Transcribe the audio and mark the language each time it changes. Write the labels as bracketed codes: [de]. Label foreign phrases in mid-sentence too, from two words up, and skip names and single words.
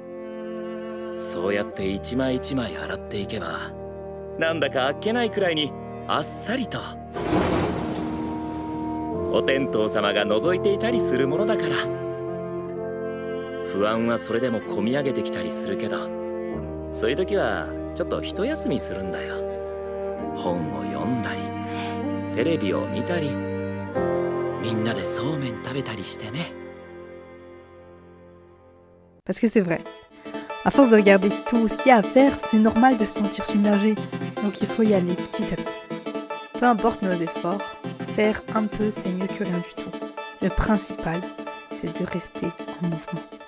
[ja] そうやって一枚一枚洗っていけば、なんだかあっけないくらいにあっさりとお天道様が覗いていたりするものだから。不安はそれでもこみ上げてきたりするけど、そういう時はちょっと一休みするんだよ。本を読んだりテレビを見たり、みんなでそうめん食べたりしてね。 [fr] Parce que c'est vrai. À force de regarder tout ce qu'il y a à faire, c'est normal de se sentir submergé. Donc il faut y aller petit à petit. Peu importe nos efforts, faire un peu c'est mieux que rien du tout. Le principal, c'est de rester en mouvement.